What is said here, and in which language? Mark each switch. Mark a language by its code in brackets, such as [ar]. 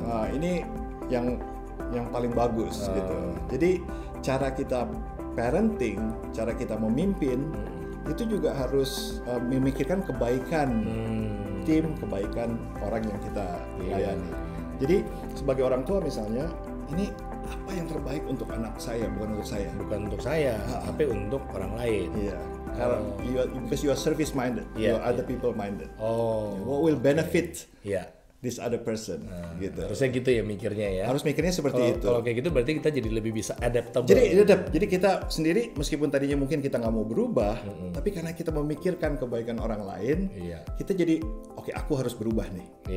[id] Ini yang paling bagus gitu. Jadi cara kita parenting, cara kita memimpin itu juga harus memikirkan kebaikan tim, kebaikan orang yang kita layani. Jadi sebagai orang tua misalnya, ini apa yang terbaik untuk anak saya, bukan untuk saya. Bukan untuk saya, tapi untuk orang lain. Iya. Karena [en] because you are service minded, you are other people minded. What will benefit this other person, [id] gitu. Harusnya gitu ya mikirnya ya. Harus mikirnya seperti itu. Kalau kayak gitu berarti kita jadi lebih bisa adaptable. Jadi kita sendiri meskipun tadinya mungkin kita nggak mau berubah, tapi karena kita memikirkan kebaikan orang lain, kita jadi oke, aku harus berubah nih.